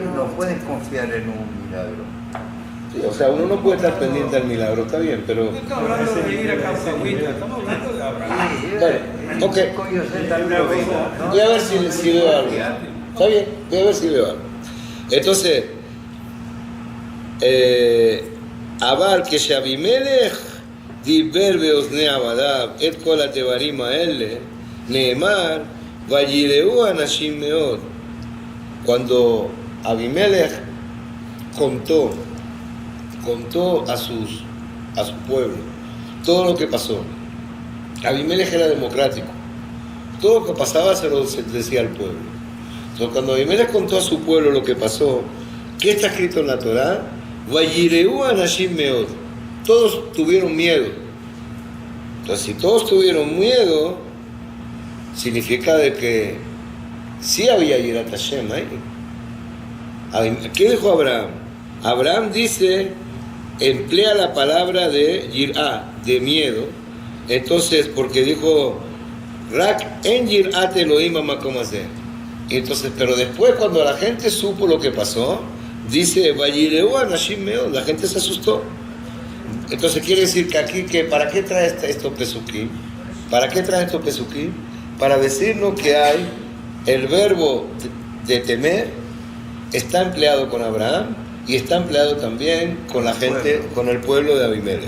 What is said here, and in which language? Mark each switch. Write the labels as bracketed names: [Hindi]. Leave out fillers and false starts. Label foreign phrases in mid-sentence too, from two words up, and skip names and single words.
[Spanish] no pueden confiar en un milagro. Sí, o sea, uno no puede estar pendiente al milagro, está bien, pero... No estamos hablando de ir a Caucahuita, estamos hablando de Abraham. Bueno, ok. Yo sé también lo mismo, ¿no? Voy a ver si veo algo. Está bien, voy a ver si veo algo. Entonces, [Hebrew] אבל כשאבימלך דיבר באוזני עבדיו את כל הדברים האלה, נאמר, ויראו אנשים מאוד. [Spanish] Cuando Abimelech contó a su pueblo todo lo que pasó. Abimelech era democrático. Todo lo que pasaba se lo decía al pueblo. Entonces, cuando Abimelech contó a su pueblo lo que pasó, ¿qué está escrito en la Torá? [Hebrew] וייראו אנשים מאד. [Spanish] Todos tuvieron miedo. Entonces, si todos tuvieron miedo, significa de que sí había [Hebrew] יראת השם [Spanish] ahí. ¿Qué dijo Abraham? Abraham dice, emplea la palabra de yirá, de miedo. [Hebrew] Entonces, porque dijo, רק אין יראת אלוהים מקום הזה. [Spanish] Entonces, pero después cuando la gente supo lo que pasó, dice, [Hebrew] וייראו אנשים מאד, [Spanish] la gente se asustó. Entonces quiere decir que aquí, ¿para qué trae estos pesukim? ¿Para qué trae estos pesukim? Para decirnos que hay el verbo de temer, está empleado con Abraham y está empleado también con la gente, con el pueblo de Abimelech.